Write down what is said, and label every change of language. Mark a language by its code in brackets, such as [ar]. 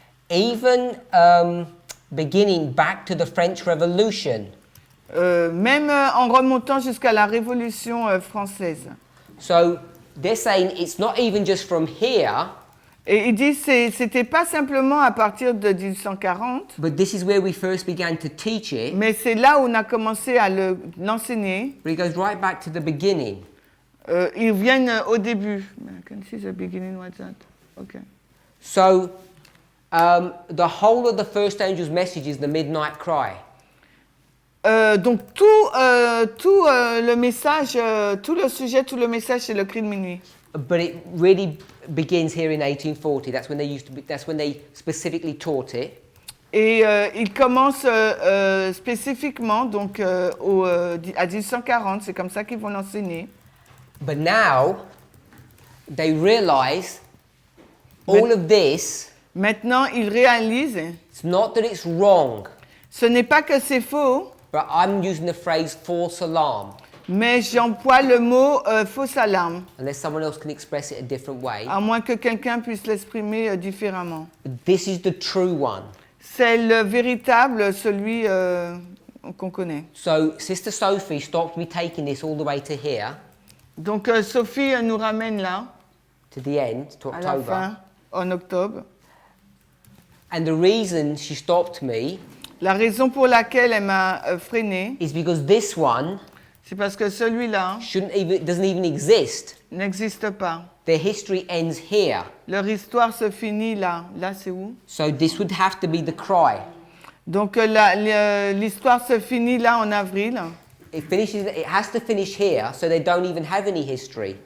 [en] Even beginning back to the French Revolution. [fr] Même en remontant jusqu'à la Révolution française. [en] So they're saying it's not even just from here. [fr] Et ils disent que c'était pas simplement à partir de 1840. [en] But this is where we first began to teach it. [fr] Mais c'est là où on a commencé à l'enseigner. [en] But it goes right back to the beginning. [fr] Ils viennent au début. [en] I can see the beginning. What's that? Okay. So the whole of the first angel's message is the midnight cry. [fr] Donc tout le message, tout le sujet, tout le message, c'est le cri de minuit. [en] But it really begins here in 1840. That's when that's when they specifically taught it. [fr] Et il commence spécifiquement donc à 1840. C'est comme ça qu'ils vont l'enseigner. [en] But now they realize all of this. [fr] Maintenant, ils réalisent. [en] It's not that it's wrong. [fr] Ce n'est pas que c'est faux. [en] But I'm using the phrase false alarm. [fr] Mais j'emploie le mot fausse alarme. [en] Unless someone else can express it a different way. [fr] À moins que quelqu'un puisse l'exprimer différemment. [en] This is the true one. [fr] C'est le véritable, celui qu'on connaît. [en] So Sister Sophie stopped me taking this all the way to here. [fr] Donc Sophie nous ramène là. [en] To the end, to October. [fr] À la fin, en octobre. [en] And the reason she stopped me. [fr] La raison pour laquelle elle m'a freiné. [en] Is because this one. [fr] C'est parce que celui-là [en] doesn't even exist. [fr] N'existe pas. [en] Their history ends here. [fr] Leur histoire se finit là. Là, c'est où? [en] So this would have to be the cry. [fr] Donc l'histoire se finit là en avril. [en] It has to finish here, so they don't even have any history.